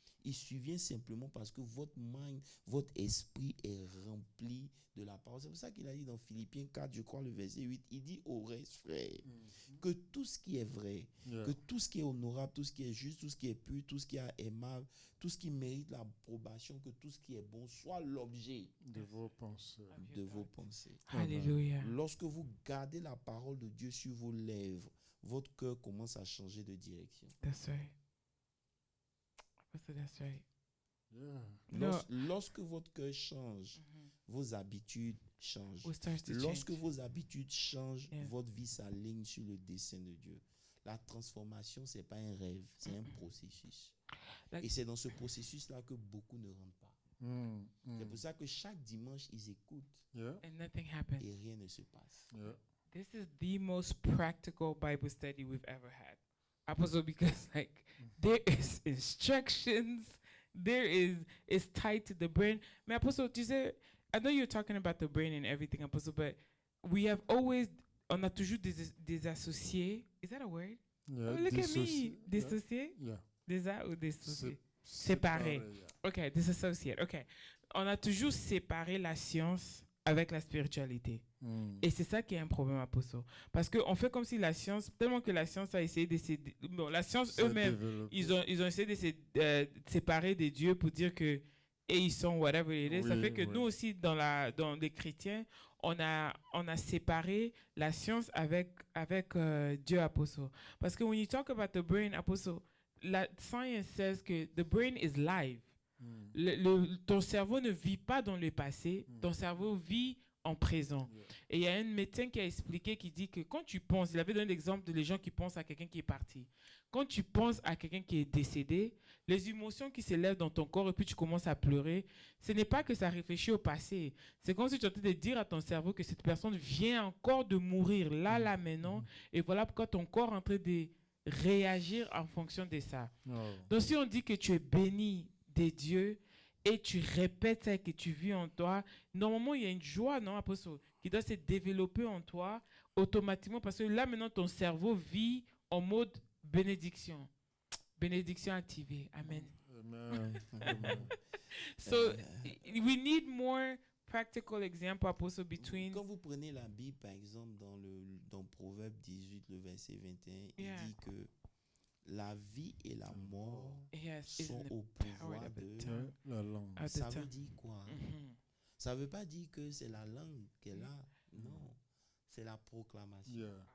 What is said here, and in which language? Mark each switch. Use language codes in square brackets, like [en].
[fr] Il survient simplement parce que votre mind, votre esprit est rempli de la parole. C'est pour ça qu'il a dit dans Philippiens 4, je crois le verset 8, il dit au reste, frère, que tout ce qui est vrai, que tout ce qui est honorable, tout ce qui est juste, tout ce qui est pur, tout ce qui est aimable, tout ce qui mérite l'approbation, que tout ce qui est bon soit l'objet De vos pensées. de vos pensées. Hallelujah. Lorsque vous gardez la parole de Dieu sur vos lèvres, votre cœur commence à changer de direction. [en] That's right. That's right. [fr] Lorsque votre cœur change, vos habitudes changent. [en] to [fr] Lorsque change. vos habitudes changent, [en] Yeah. [fr] votre vie s'aligne sur le dessein de Dieu. La transformation, ce n'est pas un rêve, c'est un processus. [en] Like- [fr] Et c'est dans ce processus-là que beaucoup ne rentrent pas. C'est pour ça que chaque dimanche, ils écoutent [en] And nothing happened. [fr] et rien ne se passe. [en] This is the most practical Bible study we've ever had. Apostle, because like there is instructions, it's tied to the brain. [fr] Mais Apostle, tu sais, [en] I know you're talking about the brain and everything, Apostle, but [fr] on a toujours des associés. [en] Is that a word? [fr] Oh, look at me. Dissociés? Déjà ou dissociés? Séparés. [en] Okay, disassociate. Okay. [fr] On a toujours séparé la science avec la spiritualité. Et c'est ça qui est un problème, Apostle. Parce qu'on fait comme si la science, tellement que la science a essayé de se... Bon, la science eux-mêmes, ils ont essayé de se séparer des dieux pour dire que et ils sont [en] whatever it is. [fr] Ça fait que nous aussi, dans les chrétiens, on a séparé la science avec Dieu, Apostle. Parce que [en] when you talk about the brain, Apostle, [fr] la science [en] says que the brain is live. [fr] Ton cerveau ne vit pas dans le passé, ton cerveau vit en présent. Et il y a un médecin qui a expliqué, qui dit que quand tu penses, il avait donné l'exemple de les gens qui pensent à quelqu'un qui est parti. Quand tu penses à quelqu'un qui est décédé, les émotions qui s'élèvent dans ton corps et puis tu commences à pleurer, ce n'est pas que ça réfléchit au passé. C'est comme si tu étais en train de dire à ton cerveau que cette personne vient encore de mourir là, maintenant. Et voilà pourquoi ton corps est en train de réagir en fonction de ça. Donc si on dit que tu es béni des dieux et tu répètes ça que tu vis en toi, normalement il y a une joie, non, Apostle, qui doit se développer en toi automatiquement parce que là maintenant ton cerveau vit en mode bénédiction. Bénédiction activée. Amen. Amen. [en] So we need more practical example, Apostle, between... [fr] Quand vous prenez la Bible, par exemple, dans Proverbe 18, le verset 21, il dit que la vie et la mort sont au pouvoir de la langue. Ça veut dire quoi? Ça ne veut pas dire que c'est la langue qu'elle a. Non, c'est la proclamation.